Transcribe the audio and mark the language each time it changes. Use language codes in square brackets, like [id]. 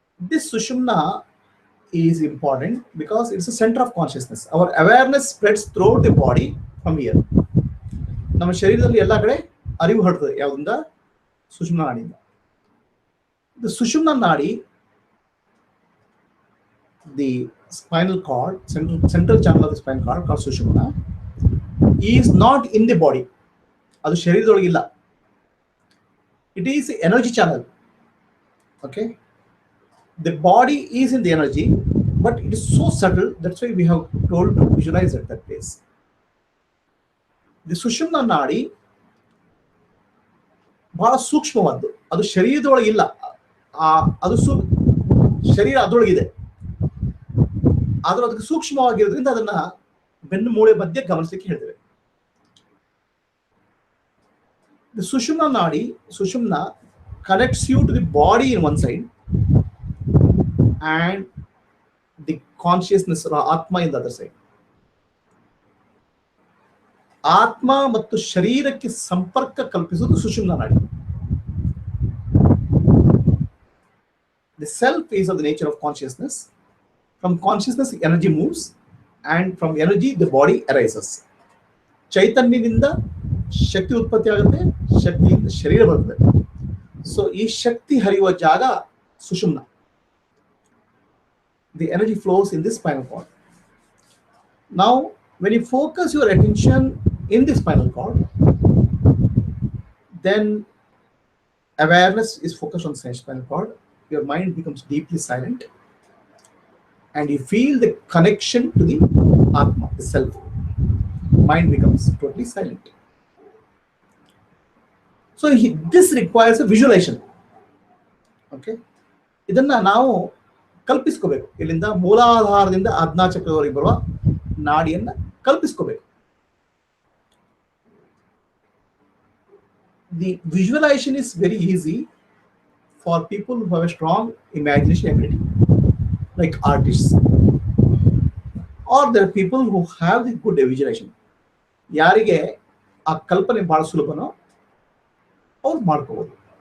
[en] This Sushumna is important because it's a center of consciousness. Our awareness spreads throughout the body from here. [kn] ನಮ್ಮ ಶರೀರದಲ್ಲಿ ಎಲ್ಲ ಕಡೆ ಅರಿವು ಹರಡ್ತದೆ. ಯಾವುದರಿಂದ? Sushumna ನಾಡಿಯಿಂದ. [en] The Sushumna nadi, the spinal cord, central channel of the spinal cord called Sushumna, is not in the body. [kn] ಅದು ಶರೀರದೊಳಗಿಲ್ಲ. [en] It is energy channel. Okay. The body is in the energy, but it is so subtle. That's why we have told to visualize at that place. The Sushumna nadi [kn] ಬಹಳ ಸೂಕ್ಷ್ಮವಾದ್ದು. ಅದು ಶರೀರದೊಳಗಿಲ್ಲ. ಅದು ಶರೀರ ಅದರೊಳಗಿದೆ, ಆದ್ರೆ ಅದಕ್ಕೆ ಸೂಕ್ಷ್ಮವಾಗಿರೋದ್ರಿಂದ ಅದನ್ನ ಬೆನ್ನು ಮೂಳೆ ಮಧ್ಯೆ ಗಮನಿಸಲಿಕ್ಕೆ ಹೇಳ್ತೇವೆ. [en] The Sushumna nadi, Sushumna, connects you to the body in one side and the consciousness or Atma in the other side. [kn] ಆತ್ಮ ಮತ್ತು ಶರೀರಕ್ಕೆ ಸಂಪರ್ಕ ಕಲ್ಪಿಸುವುದು ಸುಷುಮ್ನಾ ನಾಡಿ. [en] The self is of the nature of consciousness. From consciousness, energy moves, and from energy, the body arises. [kn] ಚೈತನ್ಯದಿಂದ ಶಕ್ತಿ ಉತ್ಪತ್ತಿ ಆಗುತ್ತೆ, ಶಕ್ತಿಯಿಂದ ಶರೀರ ಬರ್ತದೆ. ಸೊ ಈ ಶಕ್ತಿ ಹರಿಯುವ ಜಾಗ sushumna. [en] The energy flows in this spinal cord. Now, when you focus your attention in the spinal cord, then awareness is focused on the spinal cord. Your mind becomes deeply silent, and you feel the connection to the Atma, the self. Mind becomes totally silent. So this requires a visualization. [kn] Okay, ಇದನ್ನ ನಾವು ಕಲ್ಪಿಸ್ಕೋಬೇಕು. ಇಲ್ಲಿಂದ ಮೂಲಾಧಾರದಿಂದ ಆಜ್ಞಾಚಕ್ರದವರೆಗೆ ಬರುವ ನಾಡಿಯನ್ನ ಕಲ್ಪಿಸ್ಕೋಬೇಕು. [en] The visualization is very easy for people who have a strong imagination ability, like artists, or there are people who have the good visualization. [kn] ಯಾರಿಗೆ ಆ ಕಲ್ಪನೆ ಬಹಳ ಸುಲಭನೋ ಅವ್ರು ಮಾಡ್ಕೋಬಹುದು.